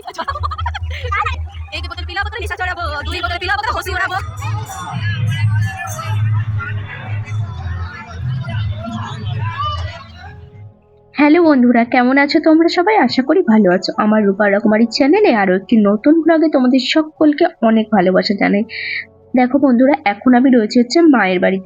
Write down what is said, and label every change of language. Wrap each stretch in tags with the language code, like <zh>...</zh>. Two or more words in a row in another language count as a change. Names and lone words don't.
<sck>एक बोतल पीला बोतल निशा चढ़ाबो, दुई बोतल पीला बोतल हंसी उड़ाबो।</sck> <bn>হ্যালো বন্ধুরা, কেমন আছো তোমরা সবাই? আশা করি ভালো আছো। আমার রূপা রকমারির চ্যানেলে আরো একটি নতুন ব্লগে তোমাদের সকলকে অনেক ভালোবাসা জানাই। দেখো বন্ধুরা, এখন আমি রয়েছে মায়ের বাড়িতে।</bn>